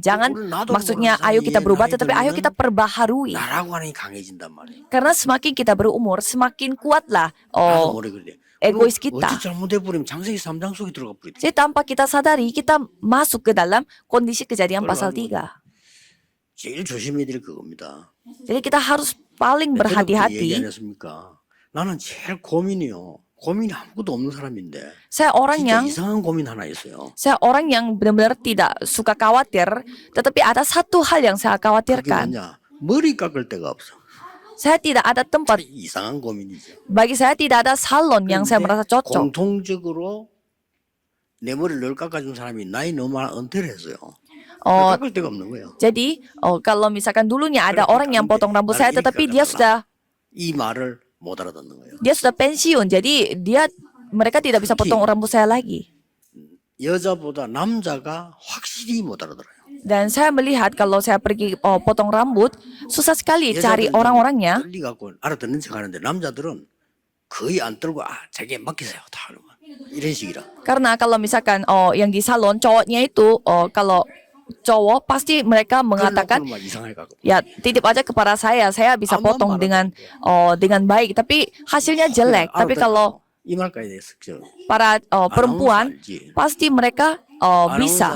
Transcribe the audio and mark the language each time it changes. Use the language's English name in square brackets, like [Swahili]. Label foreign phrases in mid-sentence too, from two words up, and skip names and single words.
[Indonesian] Jangan maksudnya ayo kita berubah, tetapi ayo kita perbaharui. Karena semakin kita berumur, semakin kuatlah egois kita. Jadi tanpa kita sadari, kita masuk ke dalam kondisi Kejadian pasal 3. [Korean] 제일 조심해야 될 그겁니다. [Indonesian] Jadi kita harus paling berhati-hati. [Korean] 나는 제일 고민이 아무것도 없는 사람인데. [Indonesian] Saya orang yang [Korean] 이상한 고민 하나 있어요. [Indonesian] Saya orang yang benar-benar tidak suka khawatir, tetapi ada satu hal yang saya [Korean] 그게 [Indonesian] khawatirkan. [Korean] 뭐냐? 머리 깎을 데가 없어. [Indonesian] Saya tidak ada tempat. [Korean] 이상한 고민이죠. [Indonesian] Bagi saya tidak ada salon yang saya merasa cocok. [Korean] 공통적으로 내 머리를 늘 깎아준 사람이 나이 너무 많아 은퇴를 했어요. 깎을 데가 없는 거예요. [Indonesian] Jadi kalau misalkan dulunya ada orang yang potong rambut saya, tetapi dia sudah [Korean] 이 말을 못 알아듣는 거예요. [Indonesian] pensiun, jadi mereka tidak bisa potong rambut saya lagi. [Korean] 여자보다 남자가 확실히 못 알아들어요. [Indonesian] Dan saya melihat kalau saya pergi potong rambut, susah sekali cari orang-orangnya. [Korean] 떨리 갖고 알아듣는 척하는데 남자들은 거의 안 떨고 자기에 맡기세요 다 하는 거 이런 식이라. [Indonesian] Karena kalau misalkan yang di salon cowoknya itu kalau cowok pasti mereka mengatakan ya titip aja kepada saya bisa potong dengan baik, tapi hasilnya jelek. Tapi kalau para perempuan pasti mereka bisa.